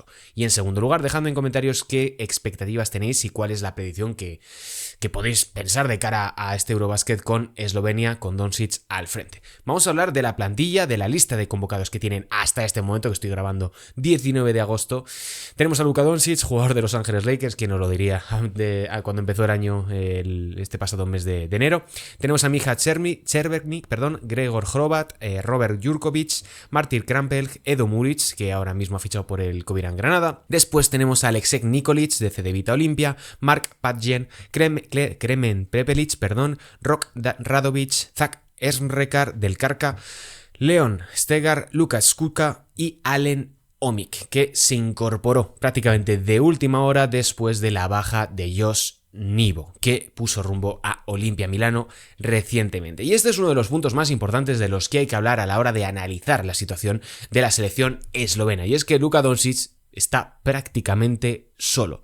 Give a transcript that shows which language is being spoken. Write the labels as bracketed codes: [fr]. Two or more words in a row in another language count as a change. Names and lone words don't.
[es] Y en segundo lugar, dejadme en comentarios qué expectativas tenéis y cuál es la predicción que podéis pensar de cara a este Eurobasket con Eslovenia, con Dončić al frente. Vamos a hablar de la plantilla, de la lista de convocados que tienen hasta este momento, que estoy grabando 19 de agosto. Tenemos a Luka Dončić, jugador de Los Ángeles Lakers, quien nos lo diría cuando empezó el año, este pasado mes de enero. Tenemos a Mija Červenik, Gregor Hrovat, Robert Jurkovic, Martin Krampelj, Edo Muric, que ahora mismo ha fichado por el Kobiran Granada. Después tenemos a Aleksej Nikolic de Cedevita Olimpia, Mark Padjen, Kremen Prepelic, Rok Radovic, Zach Esmrekar del Karka, Leon Stegar, Lukas Skuka y Alen Omik, que se incorporó prácticamente de última hora después de la baja de Josh Nivo, que puso rumbo a Olimpia Milano recientemente. Y este es uno de los puntos más importantes de los que hay que hablar a la hora de analizar la situación de la selección eslovena, y es que Luka Dončić está prácticamente solo.